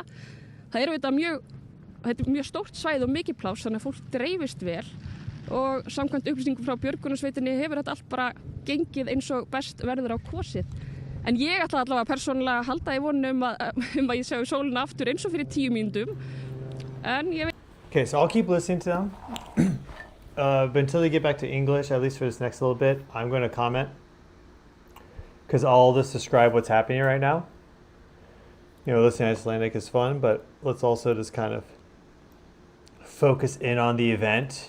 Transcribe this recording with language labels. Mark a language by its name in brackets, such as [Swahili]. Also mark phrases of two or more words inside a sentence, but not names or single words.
[Icelandic] Það er þetta mjög stórt svæði og mikið pláss, þannig að fólk dreifist vel og samkvæmt upplýsingum frá björgunarsveitinni hefur þetta allt bara gengið eins og best verður á kosið. En ég ætla allavega persónulega að halda í vonum að ég sjá sólina aftur eins og fyrir 10 mínútum, en ég veit. [English] Okay, so I'll keep listening to them. But until they get back to English, at least for this next little bit, I'm going to comment. Because I'll just describe what's happening right now. You know, listening to Icelandic is fun, but let's also just kind of focus in on the event.